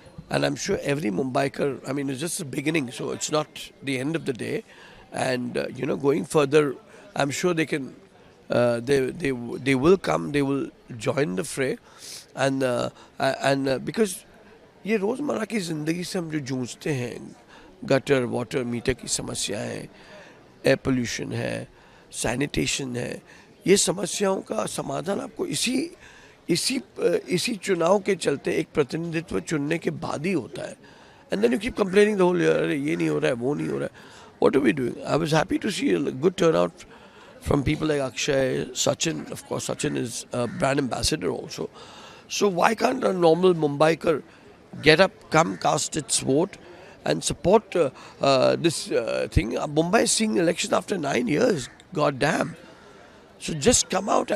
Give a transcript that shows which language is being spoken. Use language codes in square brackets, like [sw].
[en] And I'm sure every Mumbaiker, I mean, it's just the beginning, so it's not the end of the day. And going further, I'm sure they can. They will come. They will join the fray, and because [hi] ये रोज़मर्रा की ज़िंदगी से हम जो जूझते हैं, gutter water meter की समस्याएं, एयर पोल्यूशन है, सैनिटेशन है, ये समस्याओं का समाधान आपको इसी चुनाव के चलते एक प्रतिनिधित्व चुनने के बाद ही होता है. [en] and then you keep complaining the whole year, [hi] अरे ये नहीं हो रहा है, वो नहीं हो रहा है. [en] What are we doing? I was happy to see a good turnout from people like Akshay, Sachin. Of course, Sachin is a brand ambassador also. So why can't a normal Mumbaiker get up, come, cast its vote and support this thing? Mumbai is seeing election after 9 years. God damn. So just come out.